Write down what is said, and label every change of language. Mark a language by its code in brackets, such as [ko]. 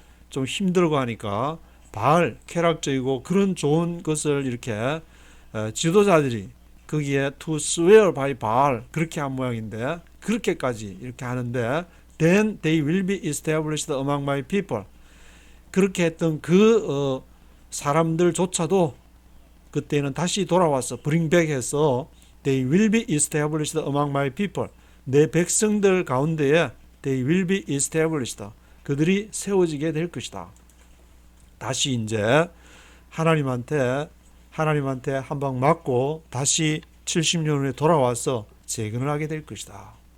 [ko] 좀 힘들고 하니까 바알 쾌락적이고 그런 좋은 것을 이렇게 지도자들이 거기에 [en] to swear by Baal [ko] 그렇게 한 모양인데 그렇게까지 이렇게 하는데 [en] then they will be established among my people. [ko] 그렇게 했던 그 사람들조차도 그때는 다시 돌아와서 [en] bring back [ko] 해서 [en] they will be established among my people. [ko] 내 백성들 가운데에 [en] they will be established. [ko] 그들이 세워지게 될 것이다. 다시 이제 하나님한테 한 방 맞고 다시 70년 후에 돌아와서 재건을 하게 될 것이다.